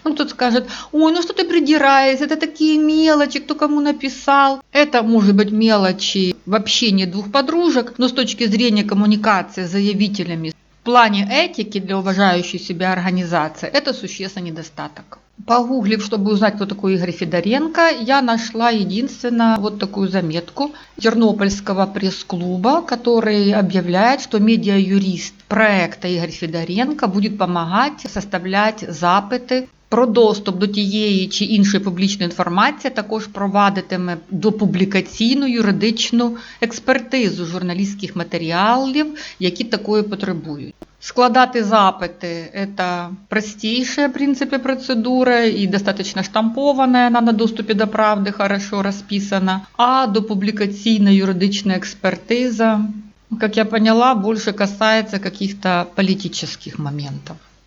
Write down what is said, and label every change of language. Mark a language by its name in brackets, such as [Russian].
[Russian] Ну, кто-то скажет: ой, ну что ты придираешься, это такие мелочи, кто кому написал. Это может быть мелочи в общении двух подружек, но с точки зрения коммуникации с заявителями, в плане этики для уважающей себя организации это существенный недостаток. Погуглив, чтобы узнать, кто такой Игорь Федоренко, я нашла единственно вот такую заметку Тернопольского пресс-клуба, который объявляет, что медиа-юрист проекта Игорь Федоренко будет [Ukrainian] помагати составляти запити про доступ до тієї чи іншої публічної інформації, також провадитиме допублікаційну юридичну експертизу журналістських матеріалів, які такої потребують. Складати запити – [Russian] это простейшая, в принципе, процедура и достаточно штампованная, она на доступе до правды хорошо расписана. А допубликационная юридичная экспертиза, как я поняла, больше касается каких-то политических моментов.